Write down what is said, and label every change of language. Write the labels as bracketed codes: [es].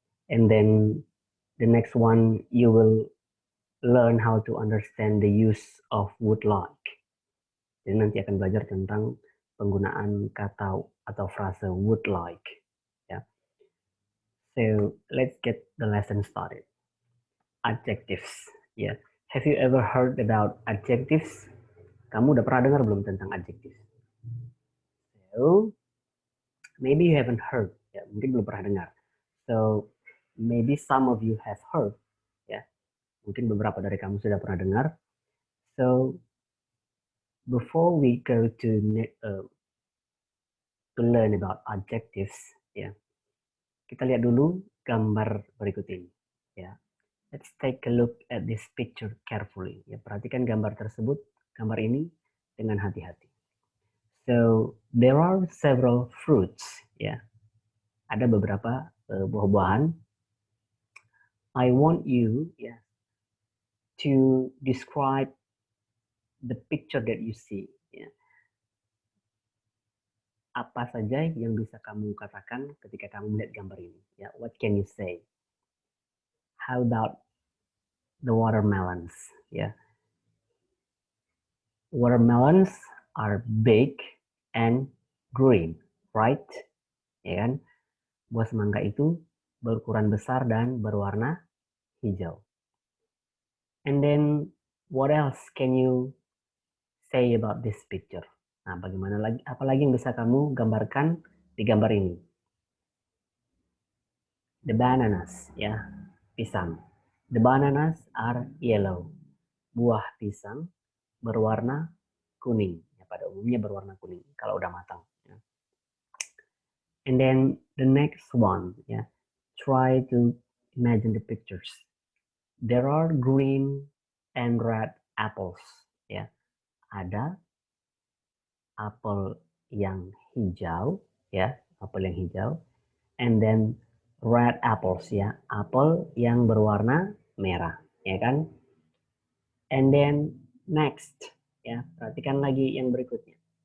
[en] And then the next one you will learn how to understand the use of would like. [id] Jadi nanti akan belajar tentang penggunaan kata atau frase would like. Ya. [en] So let's get the lesson started. Adjectives. Ya. Have you ever heard about adjectives? [id] Kamu udah pernah dengar belum tentang adjectives? [en] So maybe you haven't heard. [id] Ya, mungkin belum pernah dengar. [en] So maybe some of you have heard. [id] Ya. Mungkin beberapa dari kamu sudah pernah dengar. [en] So before we go to learn about adjectives, ya, [id] kita lihat dulu gambar berikut ini. [en] Ya, let's take a look at this picture carefully. [id] Ya, perhatikan gambar tersebut, gambar ini dengan hati-hati. [en] So there are several fruits. [id] Ya, ada beberapa buah-buahan. [en] I want you, ya, to describe the picture that you see. [id] Ya. Apa saja yang bisa kamu katakan ketika kamu melihat gambar ini? [en] Ya, what can you say? How about the watermelons? Ya, watermelons are big and green, right? [id] Ya kan? Buah semangka itu berukuran besar dan berwarna hijau. [en] And then what else can you say about this picture? [id] Nah, bagaimana lagi? Apalagi yang bisa kamu gambarkan di gambar ini? [en] The bananas, ya, pisang. The bananas are yellow. [id] Buah pisang berwarna kuning. Ya, pada umumnya berwarna kuning kalau udah matang. [en] Ya. And then the next one, ya, try to imagine the pictures. There are green and red apples. [id] Ya, ada apel yang hijau, ya, apel yang hijau. [en] And then red apples, [id] ya, apel yang berwarna merah, ya kan? [en] And then next, [id] ya, perhatikan lagi yang berikutnya.